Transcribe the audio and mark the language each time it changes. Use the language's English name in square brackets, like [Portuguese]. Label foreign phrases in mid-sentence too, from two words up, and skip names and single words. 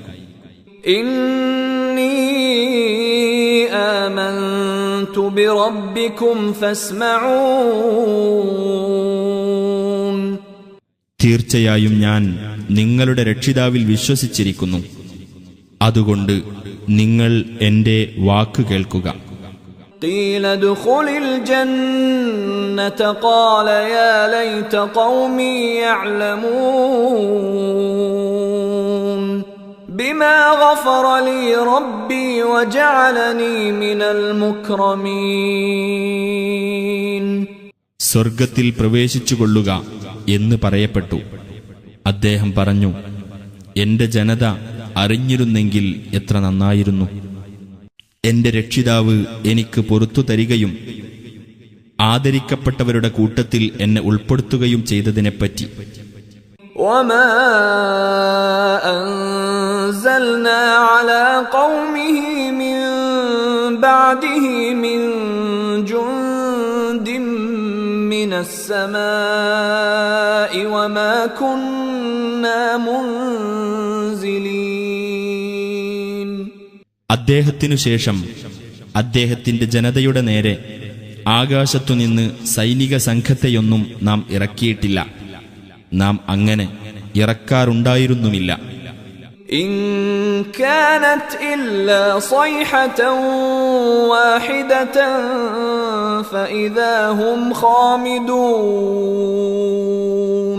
[Arabic] إني آمنت بربكم فاسمعون. [Malayalam] തീർച്ചയായും ഞാൻ നിങ്ങളുടെ രക്ഷിതാവിൽ വിശ്വസിച്ചിരിക്കുന്നു, അതുകൊണ്ട് നിങ്ങൾ എന്റെ വാക്ക് കേൾക്കുക. [Arabic] قيل ادخل الجنة قال يا ليت قومي يعلمون بما غفر لي ربي وجعلني من المكرمين. [Malayalam] സ്വർഗത്തിൽ പ്രവേശിച്ചുകൊള്ളുക എന്ന് പറയപ്പെട്ടു. അദ്ദേഹം പറഞ്ഞു, എന്റെ ജനത അറിഞ്ഞിരുന്നെങ്കിൽ എത്ര നന്നായിരുന്നു. എന്റെ രക്ഷിതാവ് എനിക്ക് പുറത്തു തരികയും ആദരിക്കപ്പെട്ടവരുടെ കൂട്ടത്തിൽ എന്നെ ഉൾപ്പെടുത്തുകയും ചെയ്തതിനെപ്പറ്റി. [Arabic] وما أنزلنا على قومه من بعده من جند من السماء وما كنا منزلين. [Malayalam] അദ്ദേഹത്തിനു ശേഷം അദ്ദേഹത്തിന്റെ ജനതയുടെ നേരെ ആകാശത്തുനിന്ന് സൈനിക സംഘത്തെയൊന്നും നാം ഇറക്കിയിട്ടില്ല. നാം അങ്ങനെ ഇറക്കാറുണ്ടായിരുന്നുമില്ല. [Arabic] إن كانت إلا صيحة واحدة فإذا هم خامدون.